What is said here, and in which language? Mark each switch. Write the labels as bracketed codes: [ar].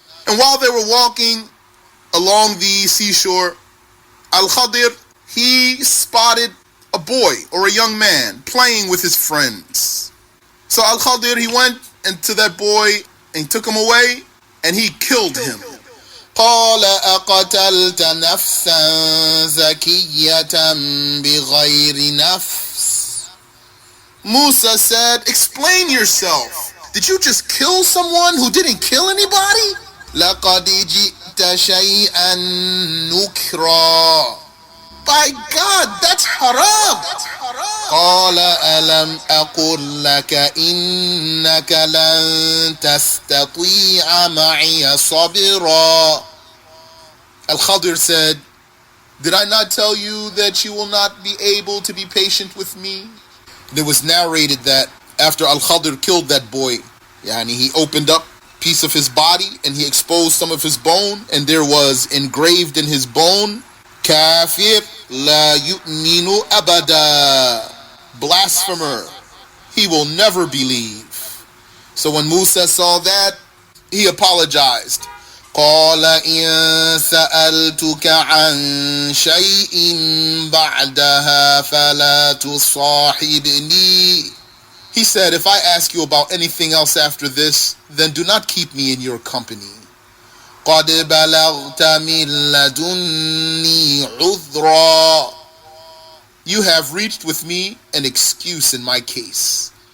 [en] And while they were walking along the seashore, Al-KhaDir, he spotted a boy or a young man playing with his friends. So Al-KhaDir, he went into that boy and took him away and he killed him. [ar] قال أقتلت نفسا زكية بغير نفس. [en] Musa said, explain yourself. Did you just kill someone who didn't kill anybody? [ar] لقد جئت شيئا نكرا. [en] By God, that's haram. [ar] قال ألم أقل لك إنك لن تستطيع معي صبرا. [en] Al-KhaDir said, did I not tell you that you will not be able to be patient with me? And it was narrated that after Al-KhaDir killed that boy, he opened up a piece of his body and he exposed some of his bone, and there was engraved in his bone, [ar] Kafir la yu'minu abada. [en] Blasphemer, he will never believe. So when Musa saw that, he apologized. [ar] قال إن سألتك عن شيء بعدها فلا تصاحبني. [en] He said, if I ask you about anything else after this, then do not keep me in your company. [ar] قد بلغت من لدني عذرا. [en] You have reached with me an excuse in my case.